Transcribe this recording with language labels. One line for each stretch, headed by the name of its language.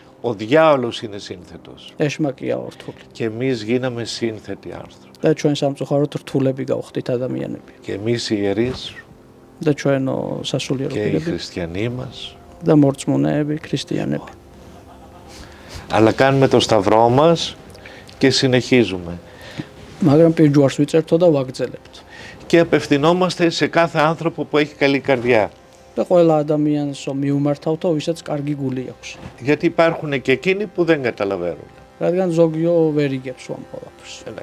Greek: Ο διάολος είναι σύνθετος.
Georgian: ეშმაკია ορთული.
Greek: Και εμείς γίναμε σύνθετοι άνθρωποι.
Georgian: და ჩვენ სამწუხაროდ რთულები გავხდით ადამიანები.
Greek: Και εμείς οι ιερείς
Georgian: და ჩვენ სასულიერო
Greek: και οι
Georgian: პირები
Greek: χριστιανοί μας.
Georgian: და მორწმუნეები, ქრისტიანები.
Greek: Αλλά κάνουμε το σταυρό μας και συνεχίζουμε.
Georgian: მაგრამ პირჯვარს ვიწერთო და ვაგრძელებთ.
Greek: Και απευθυνόμαστε σε κάθε άνθρωπο που έχει καλή καρδιά.
Georgian: და ყველა ადამიანს მიუმართავთო, ვისაც კარგი გული აქვს.
Greek: Γιατί υπάρχουν και εκείνοι που δεν καταλαβαίνουν.
Georgian: რადგან ზოგიო ვერ იგებს ამ ყველაფერს.